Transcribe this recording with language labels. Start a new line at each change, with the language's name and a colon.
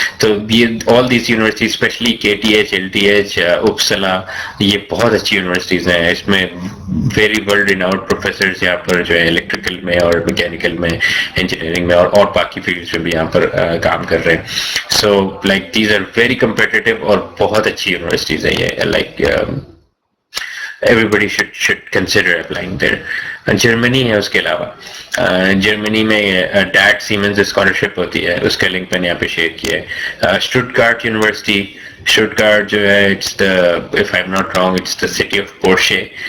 Urdu: تو یہ
English: all these universities especially
Urdu: KTH, LTH, Uppsala, یہ بہت اچھی یونیورسٹیز ہیں. اس میں
English: very world renowned
Urdu: پروفیسرز یہاں پر جو ہے الیکٹریکل میں اور میکینیکل میں, انجینئرنگ میں اور باقی فیلڈس میں بھی یہاں پر کام کر رہے ہیں.
English: so like these are very competitive
Urdu: اور بہت اچھی یونیورسٹیز ہیں یہ.
English: Like everybody should consider applying there.
Urdu: Germany ہے. اس کے علاوہ جرمنی میں ڈیٹ سیمنز اسکالرشپ ہوتی ہے, اس کا لنک میں نے یہاں پہ شیئر کیا ہے. اسٹوٹگارٹ یونیورسٹی, اسٹوٹگارٹ جو ہے
English: It's the, if I'm not wrong, it's the city of Porsche.